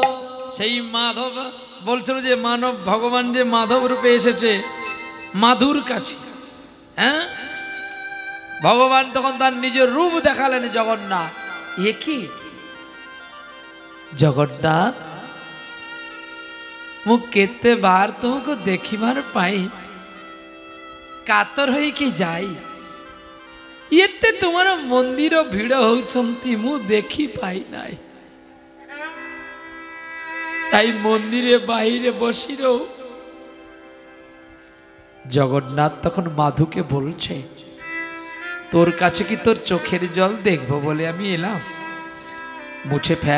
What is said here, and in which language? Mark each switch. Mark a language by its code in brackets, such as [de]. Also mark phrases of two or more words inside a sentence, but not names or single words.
[bn] সেই মাধব বলছিল যে মানব ভগবান যে মাধব রূপে এসেছে মাধুর কাছে। হ্যাঁ, ভগবান তখন তার নিজের রূপ দেখালেন জগন্নাথ। এ কি জগন্নাথ [or] ମୁଁ କେତେ ବାର ତୁମକୁ ଦେଖିବାର ପାଇଁ କାତର ହେଇକି ଯାଇ ଏତେ ତୁମର ମନ୍ଦିର ଭିଡ଼ ହଉଛନ୍ତି ମୁଁ ଦେଖି ପାଇ ନାହିଁ। [bn] তাই মন্দিরে বাইরে বসি রও। জগন্নাথ তখন মাধুকে বলছে তোর কাছে কি তোর চোখের জল দেখবো বলে আমি এলাম, মুছে ফেল।